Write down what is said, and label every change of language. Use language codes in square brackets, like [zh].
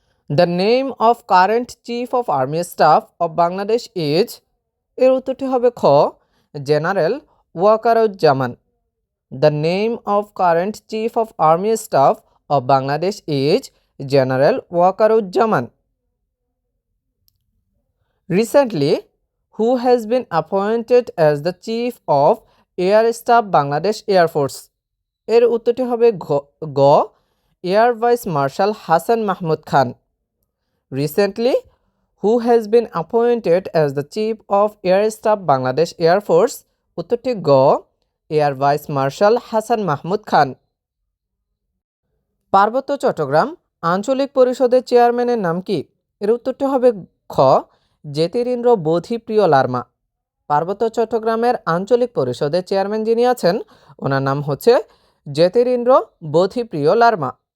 [en] The name of current chief of army staff of Bangladesh is? [bn] এর উত্তরটি হবে খ general Wakeruzzaman. [en] The name of current chief of army staff of Bangladesh is general Wakeruzzaman. Recently who has been appointed as the chief of air staff Bangladesh air force? [bn] এর উত্তরটি হবে গ air vice marshal Hasan Mahmud Khan. [en] Recently who has been appointed as the chief of air staff Bangladesh air force? [bn] উত্তরটি গ air vice marshal Hasan Mahmud খান। পার্বত্য চট্টগ্রাম আঞ্চলিক পরিষদের চেয়ারম্যানের নাম কি? এর উত্তরটি হবে খ জ্যোতিরিন্দ্র বোধিপ্রিয় লার্মা। পার্বত্য চট্টগ্রামের আঞ্চলিক পরিষদের চেয়ারম্যান যিনি আছেন ওনার নাম হচ্ছে জ্যোতিরিন্দ্র বোধিপ্রিয় লার্মা।